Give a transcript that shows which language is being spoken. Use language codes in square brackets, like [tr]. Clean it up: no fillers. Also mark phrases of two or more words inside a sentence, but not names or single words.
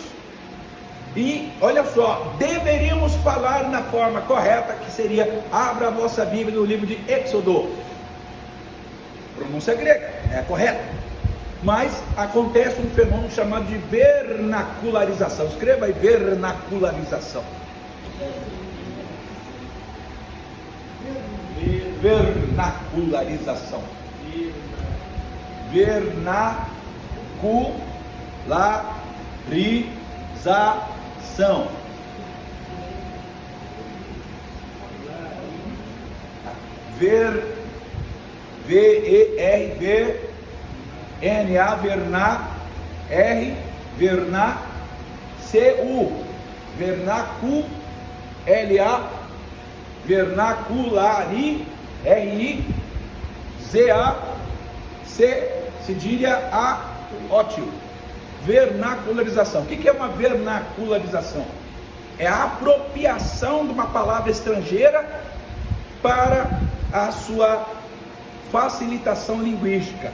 [pt] E olha só, deveríamos falar na forma correta, que seria: abra a vossa Bíblia no livro de Êxodo. Pronúncia grega, é correta. Mas acontece um fenômeno chamado de vernacularização. Escreva aí, vernacularização. Vernacularização. Vernacularização. V-E-R-V-N-A, Verná, R, Verná, C-U, Vernacu, L-A, Vernaculari, R-I-Z-A, C, cedilha A, ótimo. Vernacularização. O que é uma vernacularização? É a apropriação de uma palavra estrangeira para a sua facilitação linguística.